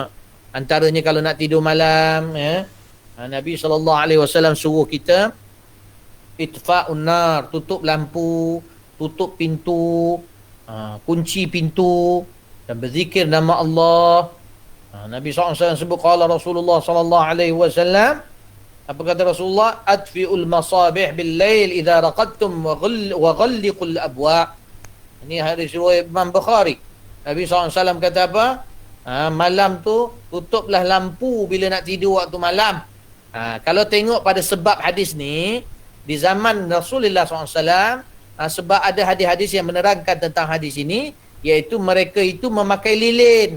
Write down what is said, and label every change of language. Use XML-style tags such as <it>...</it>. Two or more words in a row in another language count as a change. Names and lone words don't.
<ms>Antaranya kalau nak tidur malam, Nabi SAW suruh kita</ms> <ar>itfa'un nar,</ar> <ms>tutup lampu, tutup pintu, kunci pintu dan berzikir nama Allah. Nabi SAW sebut,</ms> <ar>qala Rasulullah SAW,</ar> <ms>apa kata Rasulullah?</ms> <ar>Adfi'ul masabih bil lail idza raqadtum wa ghalliqul abwa.</ar> <ms>Ini hadis riwayat Imam Bukhari. Nabi SAW kata apa? Malam tu tutuplah lampu bila nak tidur waktu malam. Kalau tengok pada sebab hadis ni, di zaman Rasulullah SAW, sebab ada hadis-hadis yang menerangkan tentang hadis ini, iaitu mereka itu memakai lilin.</ms>